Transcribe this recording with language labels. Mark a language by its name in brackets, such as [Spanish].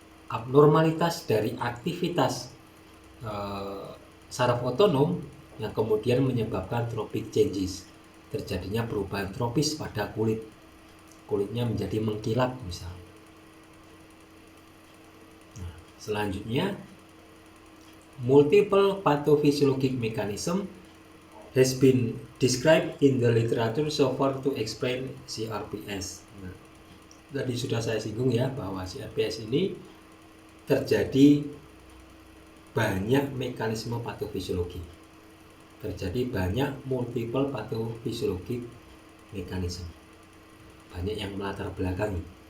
[Indonesian] Abnormalitas dari aktivitas saraf otonom yang kemudian menyebabkan tropic changes, terjadinya perubahan tropis pada kulitnya menjadi mengkilap misalnya. [English] Nah, selanjutnya, multiple pathophysiologic mechanism has been described in the literature so far to explain CRPS. [Indonesian] Nah, tadi sudah saya singgung ya bahwa CRPS ini terjadi banyak mekanisme patofisiologi, terjadi banyak [English] multiple pathophysiologic mechanism, [Indonesian] banyak yang melatar belakangi.